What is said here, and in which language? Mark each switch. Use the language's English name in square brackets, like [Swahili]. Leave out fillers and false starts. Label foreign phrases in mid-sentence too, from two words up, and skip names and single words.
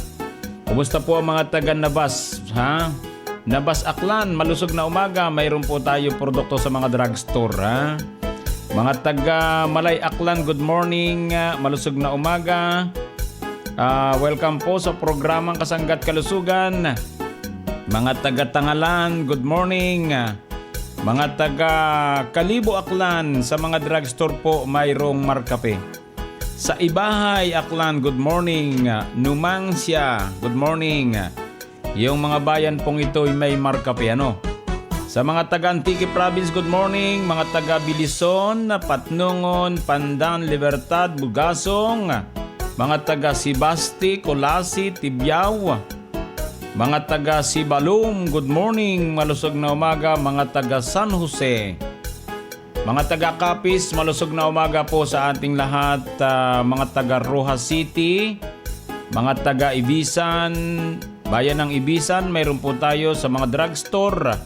[Filipino] Kumusta po ang mga taga Nabas? Nabas Aklan, malusog na umaga. Mayroon po tayo produkto sa mga drugstore. Mga taga Malay Aklan, [English] good morning. [Filipino] Malusog na umaga. Welcome po sa programang Kasangga't Kalusugan. Mga taga Tangalan, [English] good morning. [Filipino] Mga taga Kalibo Aklan, sa mga drugstore po mayroong Markape. Sa Ibahay Aklan, [English] good morning. [Filipino] Numancia, [English] good morning. [Filipino] Yung mga bayan pong ito ay may Markape, Sa mga taga Antique Province, [English] good morning. [Filipino] Mga taga Bilison, Patnungon, Pandan, Libertad, Bugasong. Mga taga Sibasti, Colasi, Tibiao. Mga taga Sibalum, [English] good morning, [Filipino] malusog na umaga. Mga taga San Jose, mga taga Capiz, malusog na umaga po sa ating lahat. Mga taga Rojas City, mga taga Ibisan, bayan ng Ibisan, mayroon po tayo sa mga drugstore.